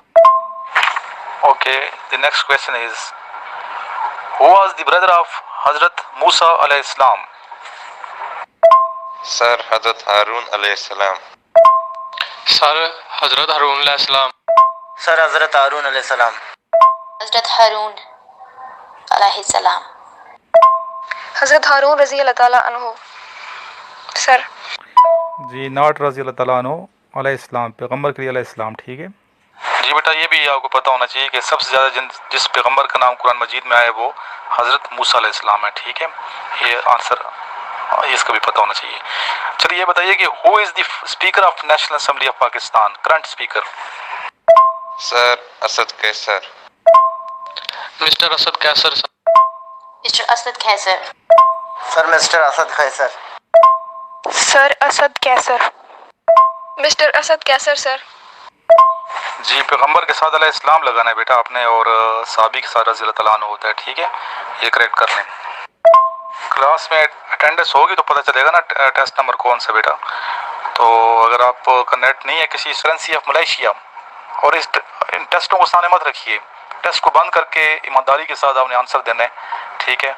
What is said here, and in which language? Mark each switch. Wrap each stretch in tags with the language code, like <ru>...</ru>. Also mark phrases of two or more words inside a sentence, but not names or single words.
<en>Okay, the next question is, who was the brother of Hazrat Musa</en> <ar>عليه السلام?</ar> <en>Sir, Hazrat Harun</en> <ar>عليه السلام.</ar> <en>Sir, Hazrat Harun</en> <ar>عليه السلام.</ar> <en>Sir, Hazrat Harun</en> <ar>عليه السلام.</ar> <en>Hazrat Harun</en> <ar>عليه السلام. Hazrat Harun رضی اللہ تعالیٰ عنہ، sir.</ar> <ur>جی ناٹ</ur> <ar>رضی اللہ تعالیٰ عنہ علیہ السلام،</ar> <ur>پیغمبر کے لیے</ur> <ar>علیہ السلام،</ar> <ur>ٹھیک ہے جی بیٹا۔ یہ بھی آپ کو پتہ ہونا چاہیے کہ سب سے زیادہ جس پیغمبر کا نام قرآن مجید میں آیا وہ حضرت موسیٰ</ur> <ar>علیہ السلام</ar> <ur>ہے، ٹھیک ہے۔ یہ آنسر اس کا بھی پتہ ہونا چاہیے۔ چلیے یہ بتائیے کہ</ur> <en>who is the speaker of National Assembly of Pakistan, current speaker? Sir, Asad Kaisar. Mr. Asad Kaisar, sir. Mr. Asad Kaisar. Sir, Mr. Asad Kaisar. Sir, Asad Kaisar. Mr. Asad Kaisar, sir.</en> <ur>جی پیغمبر کے ساتھ</ur> <ar>علیہ السلام</ar> <ur>لگانا ہے بیٹا آپ نے، اور صحابی کے ساتھ</ur> <ar>رضی اللہ تعالیٰ عنہ</ar> <ur>ہوتا ہے، ٹھیک ہے، یہ کریکٹ کر لیں۔ کلاس میں اٹینڈنس ہوگی تو پتہ چلے گا نا ٹیسٹ نمبر کون سا بیٹا۔ تو اگر آپ کا نیٹ نہیں ہے کسی</ur> <en>currency of Malaysia,</en> <ur>اور ان ٹیسٹوں کو سامنے مت رکھیے، ٹیسٹ کو بند کر کے ایمانداری کے ساتھ آپ نے آنسر دینا ہے، ٹھیک ہے۔</ur>